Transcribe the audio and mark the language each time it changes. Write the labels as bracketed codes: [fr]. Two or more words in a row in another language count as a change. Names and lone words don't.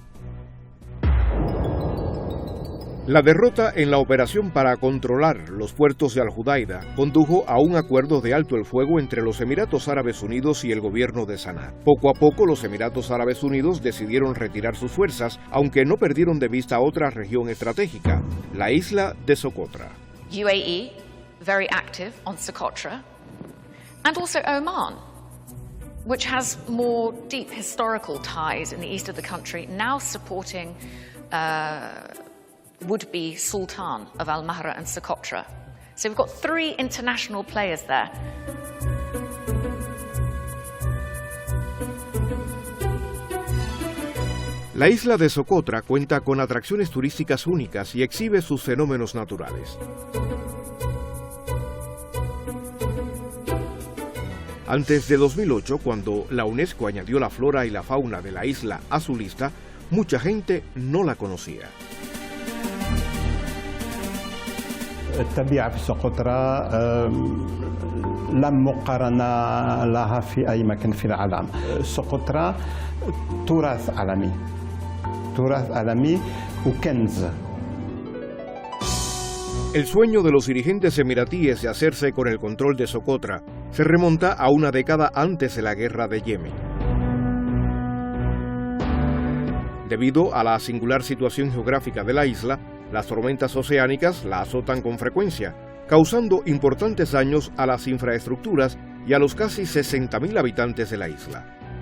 [es] La derrota en la operación para controlar los puertos de Al-Judaida condujo a un acuerdo de alto el fuego entre los Emiratos Árabes Unidos y el gobierno de Sanaa. Poco a poco, los Emiratos Árabes Unidos decidieron retirar sus fuerzas, aunque no perdieron de vista otra región estratégica, la isla de Socotra. [en] UAE very active on Socotra, and also Oman, which has more deep historical ties in the east of the country, now supporting would-be Sultan of Al-Mahra and Socotra. So we've got 3 international players there. [es] La isla de Socotra cuenta con atracciones turísticas únicas y exhibe sus fenómenos naturales. Antes de 2008, cuando la UNESCO añadió la flora y la fauna de la isla a su lista, mucha gente no la conocía. [ar] الطبيعة في سقطرى لم مقارنة لها في أي مكان في العالم. سقطرى تراث عالمي وكنز. [es] El sueño de los dirigentes emiratíes de hacerse con el control de Socotra se remonta a una década antes de la guerra de Yemen. Debido a la singular situación geográfica de la isla, las tormentas oceánicas la azotan con frecuencia, causando importantes daños a las infraestructuras y a los casi 60.000 habitantes de la isla.